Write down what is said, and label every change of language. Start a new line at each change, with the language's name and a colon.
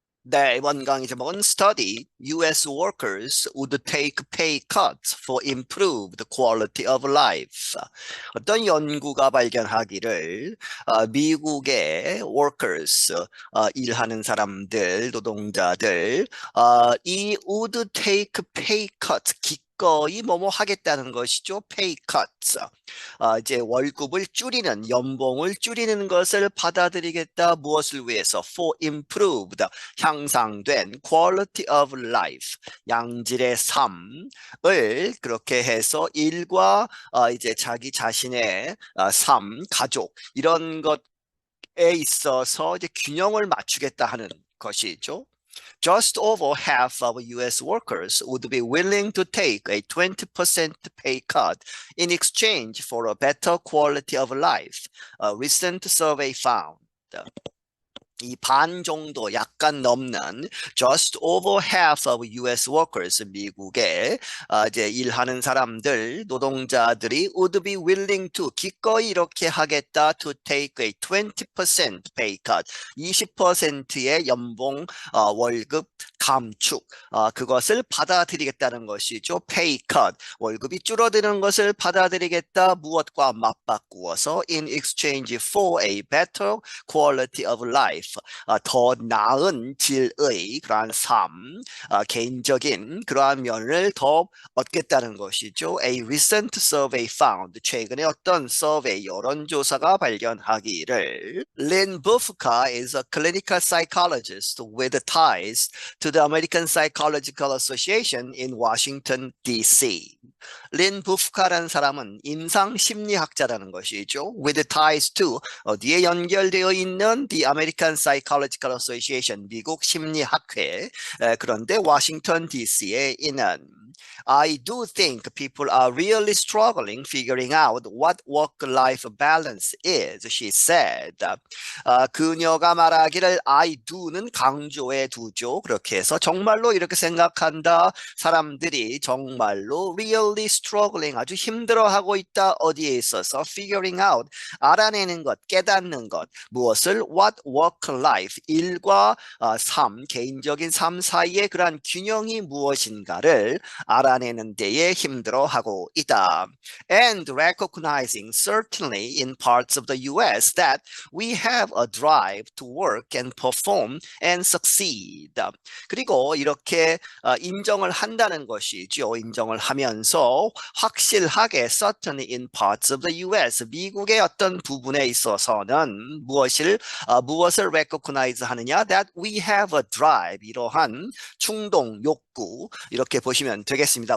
Korean: 네, 이번 강의 제목은
English: Study U.S. workers would take pay cuts for improved quality of life.
Korean: 어떤 연구가 발견하기를 미국의 workers, 일하는 사람들, 노동자들, 이
English: would take pay cut,
Korean: 기꺼이 뭐뭐 하겠다는 것이죠.
English: pay cuts.
Korean: 이제 월급을 줄이는, 연봉을 줄이는 것을 받아들이겠다. 무엇을 위해서?
English: For improved,
Korean: 향상된
English: quality of life,
Korean: 양질의 삶을 그렇게 해서 일과 이제 자기 자신의 삶, 가족 이런 것에 있어서 이제 균형을 맞추겠다 하는 것이죠.
English: Just over half of U.S. workers would be willing to take a 20% pay cut in exchange for a better quality of life, a recent survey found.
Korean: 이 반 정도 약간 넘는
English: just over half of U.S.
Korean: workers 미국의 이제 일하는 사람들 노동자들이
English: would be willing to
Korean: 기꺼이 이렇게 하겠다
English: to take a 20% pay cut
Korean: 20%의 연봉 월급 감축 그것을 받아들이겠다는 것이죠.
English: pay cut
Korean: 월급이 줄어드는 것을 받아들이겠다 무엇과 맞바꾸어서
English: in exchange for a better quality of life
Korean: 더 나은 질의 그러한 삶, 개인적인 그러한 면을 더 얻겠다는 것이죠.
English: A recent survey found
Korean: 최근에 어떤 서베이 여론조사가 발견하기를
English: Lynn Bufka is a clinical psychologist with ties to the American Psychological Association in Washington, D.C.
Korean: 린 부프카라는 사람은 임상심리학자라는 것이죠.
English: With ties to
Korean: 어디에 연결되어 있는
English: The American Psychological Association
Korean: 미국 심리학회 그런데 워싱턴 DC에 있는
English: I do think people are really struggling figuring out what work-life balance is, she said.
Korean: 그녀가 말하기를 I do는 강조해 두죠. 그렇게 해서 정말로 이렇게 생각한다. 사람들이 정말로
English: really struggling
Korean: 아주 힘들어하고 있다. 어디에 있어서
English: figuring out
Korean: 알아내는 것, 깨닫는 것. 무엇을
English: what work-life
Korean: 일과 삶, 개인적인 삶 사이의 그러한 균형이 무엇인가를 알아내는 데에 힘들어하고 있다.
English: And recognizing certainly in parts of the US that we have a drive to work and perform and succeed.
Korean: 그리고 이렇게 인정을 한다는 것이죠. 인정을 하면서 확실하게
English: certainly in parts of the US
Korean: 미국의 어떤 부분에 있어서는 무엇을 recognize 하느냐
English: that we have a drive
Korean: 이러한 충동, 욕구 이렇게 보시면 되겠습니다.